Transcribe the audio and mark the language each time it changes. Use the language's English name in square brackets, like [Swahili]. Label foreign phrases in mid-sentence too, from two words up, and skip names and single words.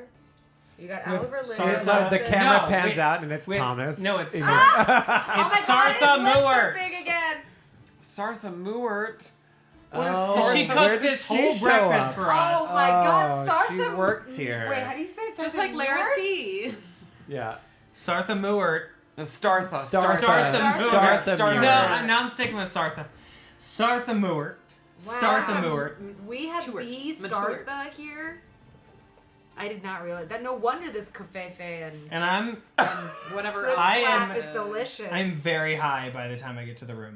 [English] You got With Oliver Sartha. The camera pans out and it's Thomas. No, it's Oh my Sartha God, his lips are Muert. big again. Sartha Muert. What is Sartha? She cooked this whole breakfast for us. Oh my God, Sartha. She works here. Wait, how do you say it? Just Sartha like Lara Muert? C. Yeah. Sartha Muert. No, Startha. Startha Muert. Startha No, Muert. now I'm sticking with Sartha. Sartha Muert. Startha Muert. We have the Startha here. I did not realize that. No wonder this cafefe and I'm whatever slip I slap am- is delicious. I'm very high by the time I get to the room.